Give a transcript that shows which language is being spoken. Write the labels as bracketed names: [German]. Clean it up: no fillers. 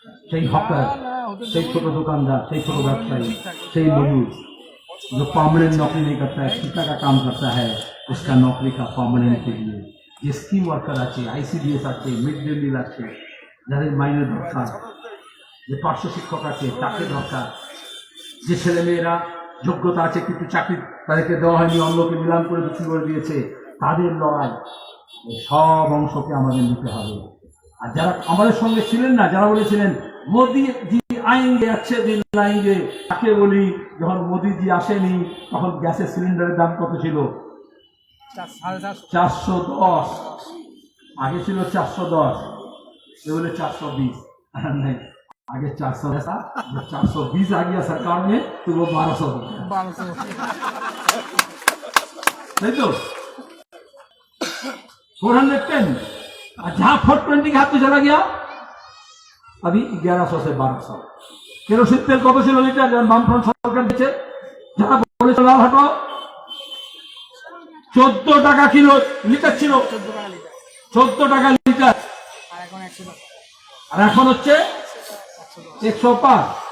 [Bangla] সেই হকার, সেই ছোট দোকানদার, সেই ছোট ব্যবসায়ী, সেই মজুর [Hindi] जो परमानेंट नौकरी नहीं करता है, ठेका का काम करता है, उसका नौकरी का परमानेंट के लिए ये स्कीम वर्कर [Bangla] আছে, আইসিডিএস আছে, মিড ডে মিল আছে, যাদের মাইনে দরকার, যে পার্শ্ব শিক্ষক আছে তাকে দরকার, যে ছেলেমেয়েরা যোগ্যতা আছে কিন্তু চাকরি তাদেরকে দেওয়া হয়নি, অন্যকে নিলাম করে বিক্রি করে দিয়েছে, তাদের লড়াই, সব অংশকে আমাদের নিতে হবে। আর যারা আমাদের সঙ্গে ছিলেন না, যারা বলেছিলেন মোদি জি আইনগে [Hindi] अच्छे दिन लाएंगे, [Bangla] তাকে বলি যখন মোদিজি আসেনি তখন গ্যাসের সিলিন্ডারের দাম কত ছিল? 410। আগে ছিল 410, [Hindi] ये बोले 420 नहीं, आगे 400 था, जब 420 आ गया सरकार में तो वो 1200 हो गया। नहीं तो 410, और जहां 420 के हाथ में चला गया अभी 1100 से 1200। [Bangla] কেরোসিন তেল কত ছিল লিটার? যখন বামফ্রন্ট সরকার দিচ্ছে, যারা বলেছিল লাল হাঁটো, 14 টাকা কিলো লিটার ছিল, 14 টাকা লিটার, আর এখন 100 টাকা, আর এখন হচ্ছে 105।